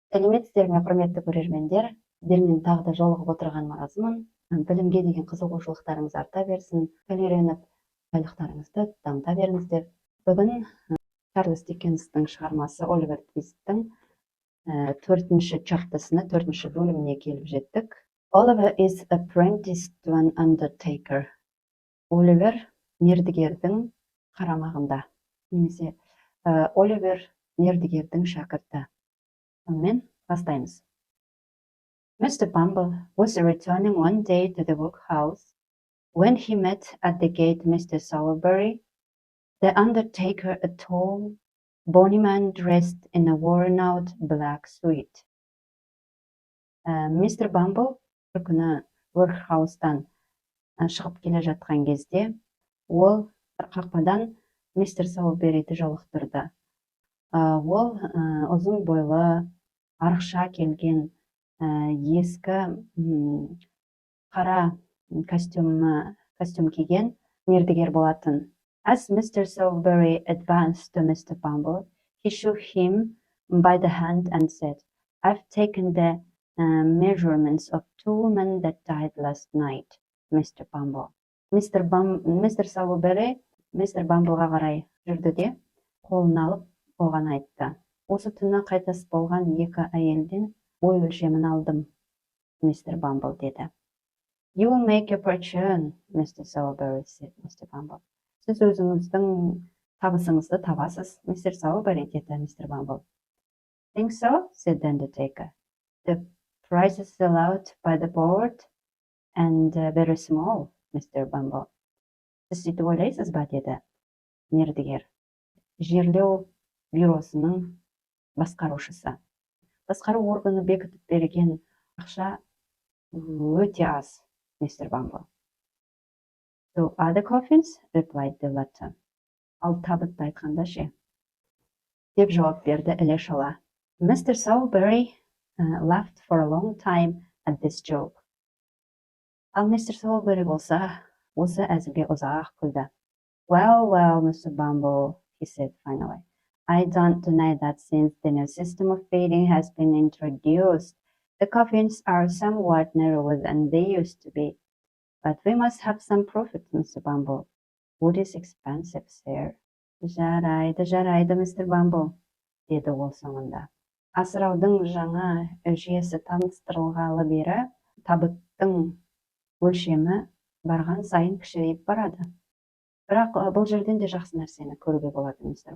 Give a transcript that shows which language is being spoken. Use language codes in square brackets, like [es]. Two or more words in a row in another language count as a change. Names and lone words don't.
[kk] Салеметсізбе, құрметті көрермендер, сіздермен тағы да жолығып отырғаныма разымын. Білімге деген қызығушылықтарыңыз арта берсін, үйреніп, байлықтарыңызды дамыта беріңіздер. Бүгін ЧАРЛЬС ДИККЕНСтің шығармасы ОЛИВЕР ТВИСТтің 4-ші чаптасына, 4-ші бөліміне келіп жеттік. [en] Oliver is apprenticed to an undertaker. [kk] Оливер мердігердің қарамағында. Немесе Оливер мердігердің шәкірті. Онымен бастаймыз. [en] Mr. Bumble was returning one day to the workhouse when he met at the gate Mr. Sowerberry, the undertaker, a tall, bony man dressed in a worn-out black suit. [kk] Mr. Bumble бір күні workhouse-тан шығып келе жатқан кезде, ол қақпадан Mr. Sowerberry-ді жолықтырды. Ол ұзын бойлы, арықша келген, ескі қара костюм киген мердігер болатын. [en] As Mr. Sowerberry advanced to Mr. Bumble, he shook him by the hand and said, "I've taken the measurements of 2 women that died last night, Mr. Bumble." Mr. [kk] Sowerberry Mr. Bumbleға қарай жүрді де, қолын алып, оған айтты. Осы түні қайтыс болған 2 әйелден ой өлшемін алдым, Mr. Bumble деді. [en] You will make your fortune, Mr. Sowerberry, said Mr. Bumble. [kk] Сіз өзіңіздің табысыңызды табасыз, Mr. Sowerberry, деді Mr. Bumble. [en] Think so, said the undertaker. The prices allowed by the board and very small, Mr. Bumble. [kk] Сіз сөйтіп ойлайсыз ба, деді мердігер. Жерлеу бюросының басқарушысы. Басқару органы бекітіп берген ақша өте аз, Mr. Bumble. [en] So other coffins, replied the latter. [kk] Ал табытты айтқанда ше, деп жауап берді іле-шала. [en] Mr. Sowerberry laughed for a long time at this joke. [kk] Ал Mr. Sowerberry болса, осы әзілге ұзақ күлді. [en] Well, Mr. Bumble, he said finally. I don't deny that since the new system of feeding has been introduced, the coffins are somewhat narrower than they used to be. But we must have some profit, Mr. Bumble. Wood is expensive, sir. [kk] Жарайды, Mr. Bumble, деді ол соңында. Асыраудың жаңа жүйесі таныстырылғалы бері, табыттың өлшемі барған сайын кішірейіп барады. Бірақ бұл жерден де жақсы нәрсені көруге болады, Mr.